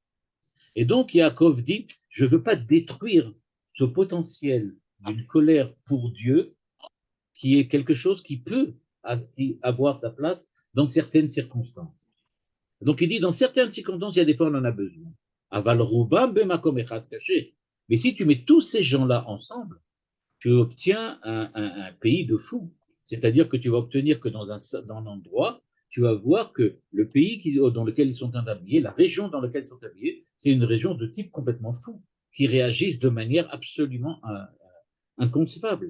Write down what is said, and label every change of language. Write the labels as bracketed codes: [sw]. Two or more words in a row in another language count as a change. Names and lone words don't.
[fr] Et donc Yaakov dit, je ne veux pas détruire ce potentiel d'une colère pour Dieu, qui est quelque chose qui peut avoir sa place dans certaines circonstances. Donc il dit, dans certaines circonstances, il y a des fois on en a besoin. [he] אבל רובם במקום אחד caché. [fr] Mais si tu mets tous ces gens-là ensemble, tu obtiens un pays de fous. C'est-à-dire que tu vas obtenir que dans un endroit, tu vas voir que le pays dans lequel ils sont habillés, la région dans laquelle ils sont habillés, c'est une région de type complètement fou, qui réagissent de manière absolument inconcevable.